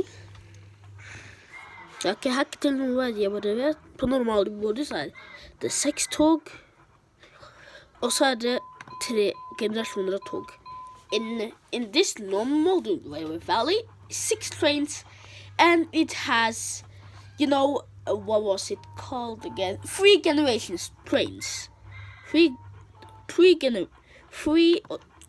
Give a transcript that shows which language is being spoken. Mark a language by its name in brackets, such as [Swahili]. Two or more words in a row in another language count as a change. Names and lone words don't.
[Norwegian] Jeg har ikke hacket til noen vei, jeg bare vet. På normal modus er det 6 tog, og så er det 3 generasjoner av tog. [English] In this normal Railway Valley, 6 trains, and it has, you know, what was it called again? 3 generations trains.